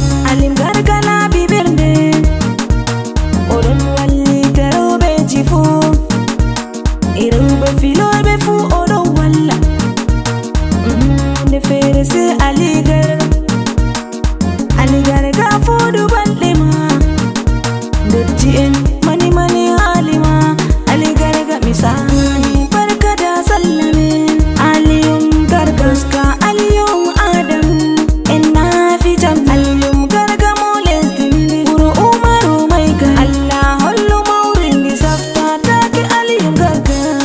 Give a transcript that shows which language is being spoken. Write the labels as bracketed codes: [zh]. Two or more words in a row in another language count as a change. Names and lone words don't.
[ff] Aliyum Garga laabi ɓernde. O ɗon wallita rewɓeji fu. E rewɓe filoɓe fu o ɗon walla. Mm, nde feere se Ali Garga. Ali Garga fodu balɗe ma. Ndotti en mani mani hali ma. Ali Garga mi sani [ha] barka da sallah [ff] min. Aliyum Garga. Goska Aliyum Adam. En na fi jam. Aliyum Garga mo lesdi min. Wuro Umaru [ha] mai gari. [ff] Allah hollu mawri ndi safta take Aliyum Garga.